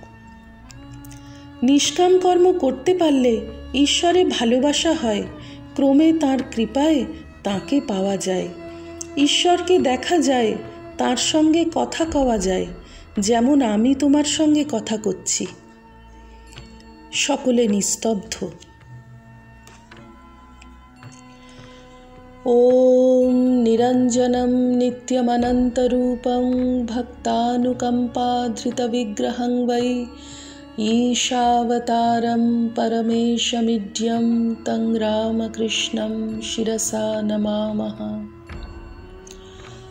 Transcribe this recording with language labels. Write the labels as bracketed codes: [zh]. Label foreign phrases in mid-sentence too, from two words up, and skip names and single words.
[bn] নিষ্কাম কর্ম করতে পারলে ঈশ্বরে ভালোবাসা হয়, ক্রমে তাঁর কৃপায় তাঁকে পাওয়া যায়। ঈশ্বরকে দেখা যায়, তাঁর সঙ্গে কথা কওয়া যায়, যেমন আমি তোমার সঙ্গে কথা করছি। সকলে নিস্তব্ধ। [sa] ॐ निरञ्जनं नित्यमनन्तरूपं भक्तानुकम्पाधृतविग्रहं वै ईशावतारं परमेशमिड्यं तं रामकृष्णं शिरसा नमामः।